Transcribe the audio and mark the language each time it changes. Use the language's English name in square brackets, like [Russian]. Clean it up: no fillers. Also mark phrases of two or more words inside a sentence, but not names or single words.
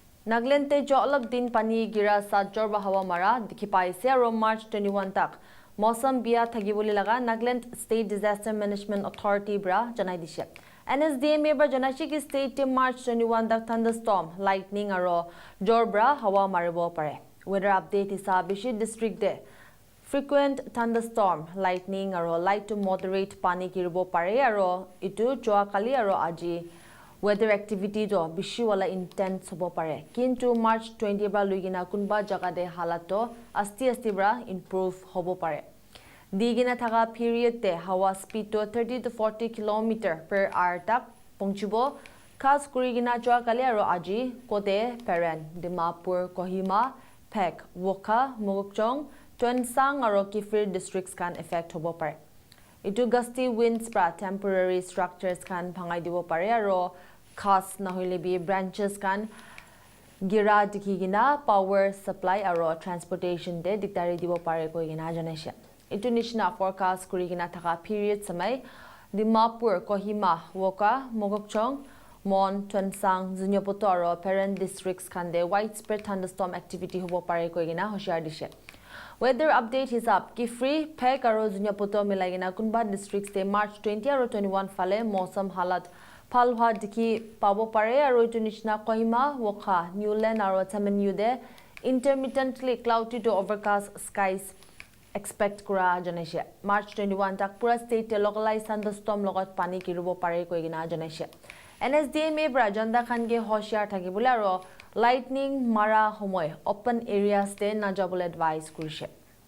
[Naga Pidgin] Nagaland te jo alak din pani gira sa jorba hawa mara dikhi paise aro March 21 tak मौसम बिया थगिबोले लगा नागालैंड स्टेट डिजास्टर मैनेजमेंट अथॉरिटी ब्रा जनाई दिशे NSDMA ब्रा जनाशी की स्टेट मार्च 21 तक [English] thunderstorm lightning [Naga Pidgin] अरो जोर ब्रा हवा मारबो परे [English] weather update [Naga Pidgin] हिसाब बिशी डिस्ट्रिक्ट दे [English] frequent thunderstorm lightning [Naga Pidgin] aro [English] light to moderate [Naga Pidgin] pani kirbo pare aro itu joa kali aro aji [English] weather activity [Naga Pidgin] do bishi wala intense hobo pare kintu March 20 bra luigina kunba jaga de halato asti bra improve hobo pare digina thaga period te hawa speed to 30 to 40 km/h tak pongchibo khas kurigina joa kali aro aji kode paren Dimapur Kohima Phek Wokha Mogokchong Tuensang aro Kifir districts can affect hobo pare itu [English] gusty winds [Naga Pidgin] pra [English] temporary structures [Naga Pidgin] can bhangai dibo pare aro khas na hoile bi branches can gira dikhigina [English] power supply [Naga Pidgin] aro transportation de diktari dibo pare koigina janaisha itu nishna forecast kurigina thaka period samai Dimapur Kohima Woka Mogokchong Mon Tuensang Zunyopoto aro parent districts can de [English] widespread thunderstorm activity [Naga Pidgin] hobo pare koigina hoshar dishe [English] Weather update is up. [Naga Pidgin] Kifri, Phek aro Zunyapoto milagina kunba districts te March 20 aro 21 fale mosam halat phalwa dikhi pabo pare aro itu nishna Kohima, Wokha, Newland aro Tamanu de [English] intermittently cloudy to overcast skies expect [Naga Pidgin] kura janaisha. March 21 tak pura state te [English] localized thunderstorm [Naga Pidgin] logot pani kirubo pare koigina janaisha. NSDMA bra janda khan ge hoshiyar thakibole aro lightning mara homoy [English] open areas [Naga Pidgin] te najabole advice kurise